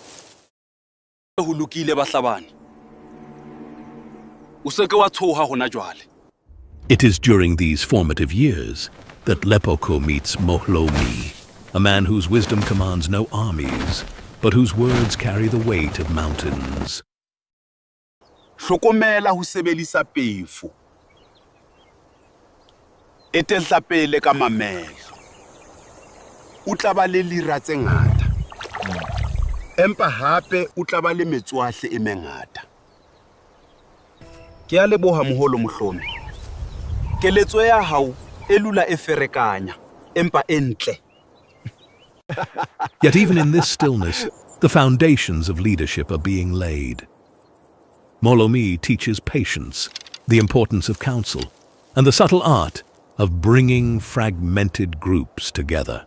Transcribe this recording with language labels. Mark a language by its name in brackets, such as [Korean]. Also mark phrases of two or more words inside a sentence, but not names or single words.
[English] It is during these formative years that Lepoko meets Mohlomi, a man whose wisdom commands no armies, but whose words carry the weight of mountains. [Southern Sotho] Hlokomela ho sebedisa pefo. Etella pele ka mamela. O tla ba le lira tse ngata. Empa hape o tla ba le metswahle e mengata. Ke a leboha moholo mohlomi. Keletso ya hao e lula e ferekanya, empa entle. [English] Yet even in this stillness, the foundations of leadership are being laid. Mohlomi teaches patience, the importance of counsel, and the subtle art of bringing fragmented groups together.